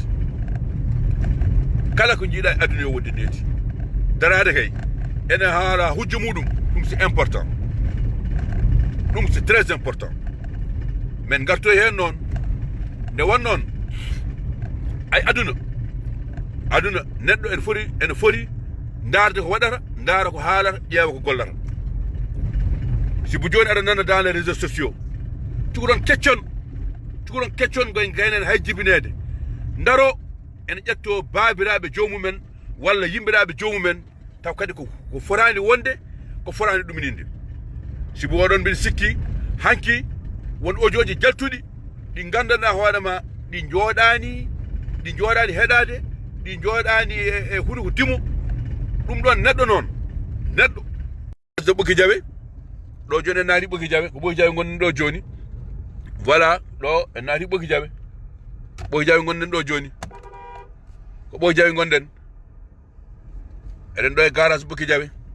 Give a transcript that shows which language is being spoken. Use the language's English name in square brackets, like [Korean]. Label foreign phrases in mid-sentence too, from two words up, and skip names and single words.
[Fula] kala ko jiiɗa e aduna yo wonde needi darade kay ene haala hujjo muɗum ɗum [French] c'est important [Fula] ɗum [French] c'est très important [Fula] men garto hen noon nde won noon ay aduna neɗɗo ene foti darde ko waɗata daara ko haalata ƴeewa ko gollata si bo joni aɗa nana [French] dans les réseaux sociaux [Fula] cukoɗon keccon goye gaynen hay jibinede daro ene ƴetto baabiraɓe jomumen walla yimɓiraɓe jomumen taw kadi ko forani wonde ko forani ɗumininde si bo oɗon mbiɗa sikki hanki won audio ji jaltuɗi ɗi gandanɗa hoorema ɗi jooɗani heɗade ɗi jooɗani e huuɗo ko timo ɗum ɗon neɗɗo so Ɓoki Jawe ɗo joni en naati Ɓoki Jawe ko Ɓoki Jawe gonɗen ɗo joni voilà ɗo en naati Ɓoki Jawe gonɗen ɗo joni ko Ɓoki Jawe gonɗen eɗen ɗo e garage Ɓoki Jawe